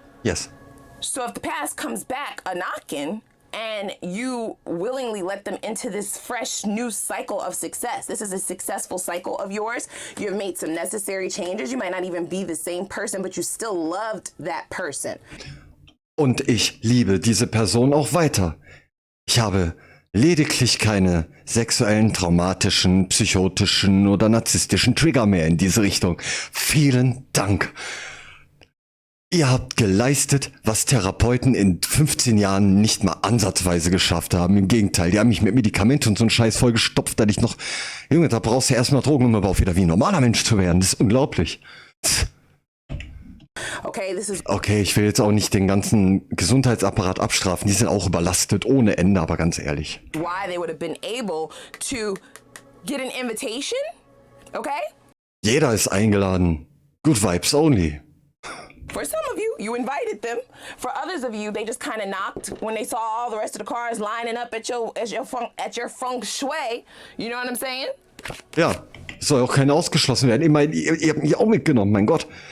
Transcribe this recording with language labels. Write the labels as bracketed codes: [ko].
[en] Yes. So if the past comes back a knocking and you willingly let them into this fresh new cycle of success, this is a successful cycle of yours. You have made some necessary changes. You might not even be the same person, but you still loved that person. [de] Und ich liebe diese Person auch weiter. Ich habe lediglich keine sexuellen, traumatischen, psychotischen oder narzisstischen Trigger mehr in diese Richtung. Vielen Dank. Ihr habt geleistet, was Therapeuten in 15 Jahren nicht mal ansatzweise geschafft haben. Im Gegenteil, die haben mich mit Medikamenten und so einen Scheiß vollgestopft, dass ich noch... Junge, da brauchst du erstmal Drogen, um überhaupt wieder wie ein normaler Mensch zu werden. Das ist unglaublich. Okay, ich will jetzt auch nicht den ganzen Gesundheitsapparat abstrafen. Die sind auch überlastet ohne Ende, aber ganz ehrlich. [en] Why they would have been able to get an invitation, okay? [de] Jeder ist eingeladen. [en] Good vibes only. For some of you, you invited them. For others of you, they just kind of knocked when they saw all the rest of the cars lining up at your feng shui. You know what I'm saying? [de] Ja, soll auch keiner ausgeschlossen werden. Ich meine, ihr habt mich auch mitgenommen, mein Gott.